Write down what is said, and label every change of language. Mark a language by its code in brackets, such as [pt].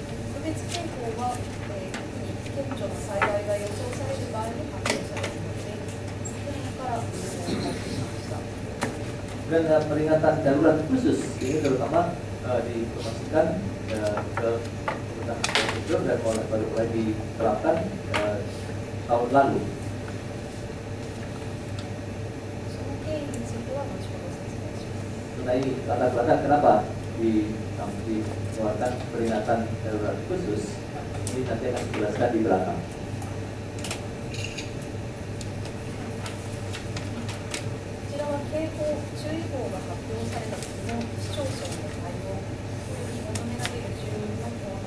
[ja] 特別警報は、特に顕著な災害が予想される場合に発表されるので、昨年から運用を開始しました。 [id] Dan peringatan darurat khusus ini terutama diinformasikan ke pemerintah prefektur dan baru mulai diterapkan tahun lalu. [ja] その経緯については後ほど説明します。 [id] Mengenai latar belakang kenapa dikeluarkan peringatan darurat khusus ini nanti akan dijelaskan di belakang. [ja] こちらは警報、注意報が発表された時の市町村の対応に求められる住民の行